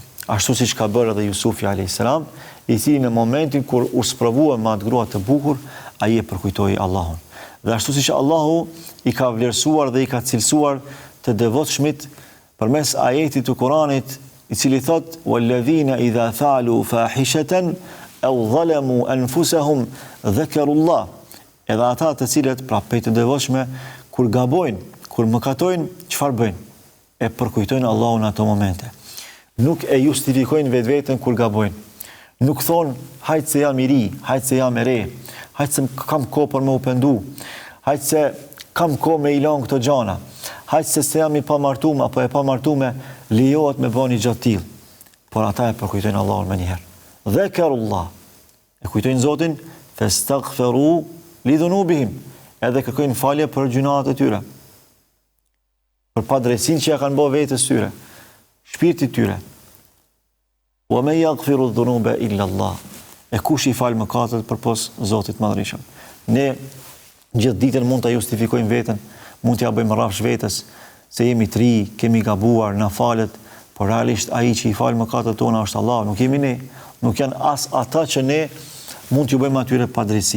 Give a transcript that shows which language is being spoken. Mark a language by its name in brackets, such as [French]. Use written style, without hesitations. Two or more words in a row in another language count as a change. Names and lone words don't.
[Albanian] Ashtu siç ka bërë edhe Jusufi a.s., i cili në momentin kur u sprovua me atë grua të bukur, ai e përkujtoi Allahun. Dhe ashtu siç Allahu i ka vlerësuar dhe i ka cilësuar të devotshmit përmes ajetit të Kuranit, i cili thot: [Arabic] "والذين إذا فعلوا فاحشة أو ظلموا أنفسهم ذكروا الله." [Albanian] Edhe ata të cilët, pra pejtë devotshme, kur gabojnë, kur mëkatojnë, çfarë bëjnë? E përkujtojnë Allahun në ato momente. Nuk e justifikojnë vetveten kur gabojnë. Nuk thonë, hajtë se jam i ri, hajtë se jam e re, hajtë se kam kohë për me u pendu, hajtë se kam kohë me i lanë këto gjana, hajtë se jam i pamartume, apo e pamartume, lejohet me bëni gjatë tillë. Por ata e përkujtojnë Allahun me njëherë. Dhakarullah, e kujtojnë Zotin, [Arabic] فاستغفروا لذنوبهم, [Albanian] edhe kërkojnë falje për gjunat e tyre, për padrejsinë që ja kanë bërë vetes tyre, shpirtit tyre. [Arabic] ومن يغفر الذنوب إلا الله. [Albanian] E kush i fal mëkatet përpos Zotit Madhërisëm. Ne gjithë ditën mund ta justifikojmë veten, mund t'ja bëjmë rrafsh vetes se jemi të ri, kemi gabuar, na falet, por realisht ai që i fal mëkatet tona është Allah, nuk jemi ne. Nuk janë as ata që ne mund t'ju bëjmë atyre padrejsi.